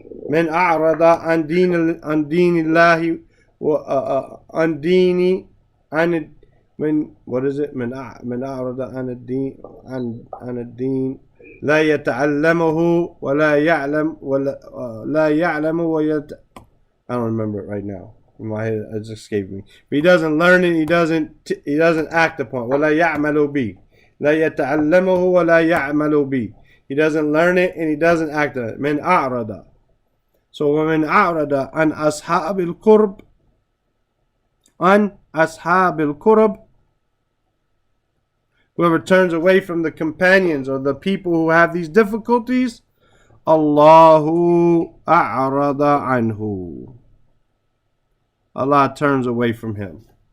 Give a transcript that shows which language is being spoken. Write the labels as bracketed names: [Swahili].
[Arabic] من أعرض عن دين الله عن ديني عن من [English] what is it [Arabic] من أعرض عن الدين عن الدين لا يتعلمه ولا يعلم لا يعلم [English] I don't remember it right now. In my head, it just escaped me. But he doesn't learn it. He doesn't act upon it. [Arabic] ولا يعمل به. لا يتعلمه ولا يعمل به. [English] He doesn't learn it and he doesn't act on it. [Arabic] من أعرض. So ومن أعرض عن أصحاب القرب. عن أصحاب القرب. [English] Whoever turns away from the companions or the people who have these difficulties, [Arabic] Allahu a'rada anhu. [English] Allah turns away from him.